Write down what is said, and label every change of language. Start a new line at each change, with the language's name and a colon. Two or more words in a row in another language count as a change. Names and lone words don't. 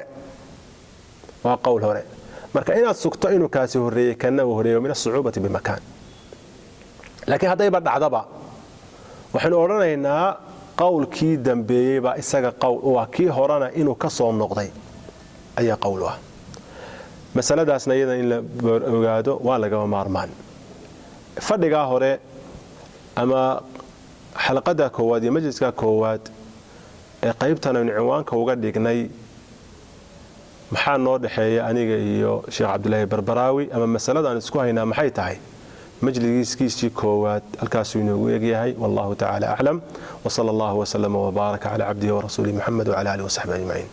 Somali: hore marka inaad sugto inuu kaasi horeeyay kana uu horeeyo
Arabic: من صعوبة بمكان
Somali: laakiin hadayba dhacdaba waxaan oranaynaa qowlkii dambeeyay ba isaga qowl waa kii horana inuu ka soo noqday ayaa qowl ah masaladaasna iyada in la ogaado waa laga maarmaan fadhiga hore ama xalqada koowaad iyo majliska koowaad ee qaybtan aynu ciwaanka uga dhignay maxaa noo dhaxeeya aniga iyo Sheekh Cabdullaahi Barbaraawi ama masaladan isku haynaa maxay tahay majliskiisii koowaad halkaasuu inoogu egyahay
Arabic: والله تعالى أعلم وصلى الله وسلم وبارك على عبده ورسوله محمد وعلى آله وصحبه أجمعين.